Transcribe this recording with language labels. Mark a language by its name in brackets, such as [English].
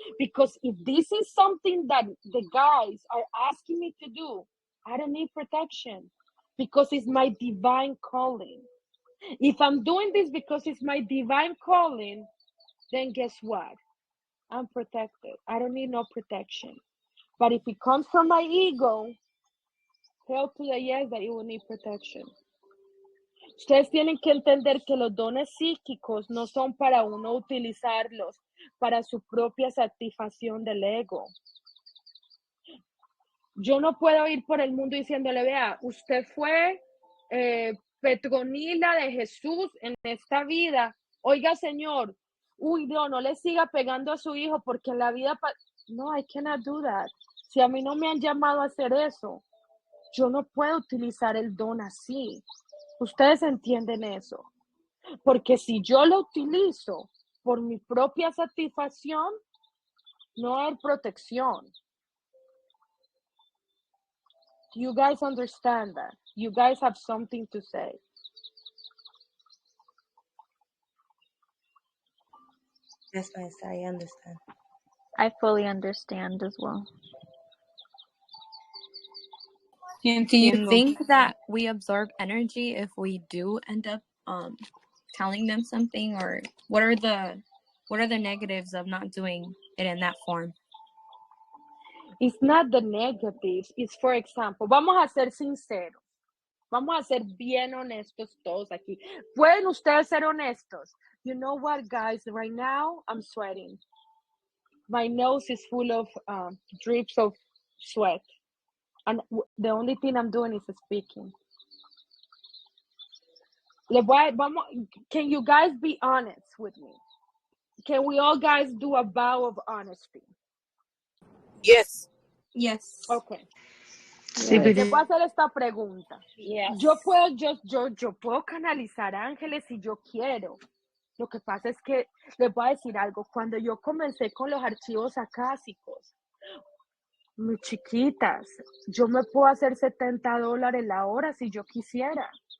[English] Because if this is something that the guys are asking me to do, I don't need protection because it's my divine calling. If I'm doing this because it's my divine calling, then guess what? I'm protected. I don't need no protection. But if it comes from my ego, hell to the yes that you will need protection. [Spanish] Ustedes tienen que entender que los dones psíquicos no son para uno utilizarlos para su propia satisfacción del ego. Yo no puedo ir por el mundo diciéndole, vea, usted fue Petronila de Jesús en esta vida. Oiga, señor, uy, no le siga pegando a su hijo porque en la vida... [English] No, I cannot do that. [Spanish] Si a mí no me han llamado a hacer eso, yo no puedo utilizar el don así. Ustedes entienden eso. Porque si yo lo utilizo por mi propia satisfacción, no hay protección. [English] You guys understand that? You guys have something to say. Yes, maestra, I understand. I fully understand as well. And do you [Spanish] Entiendo. [English] think that we absorb energy if we do end up telling them something, or what are the negatives of not doing it in that form? It's not the negatives. It's, for example, [Spanish] vamos a ser sinceros. Vamos a ser bien honestos todos aquí. ¿Pueden ustedes ser honestos? [English] You know what, guys? Right now, I'm sweating. My nose is full of drips of sweat. And the only thing I'm doing is speaking. Can you guys be honest with me? Can we all guys do a vow of honesty? Yes. Yes. Okay. [Spanish] Sí, Les pero- voy a hacer esta pregunta. [English] Yes. [Spanish] Yo puedo canalizar ángeles si yo quiero. Lo que pasa es que les voy a decir algo. Cuando yo comencé con los archivos acásicos, mis chiquitas, yo me puedo hacer $70 la hora si yo quisiera.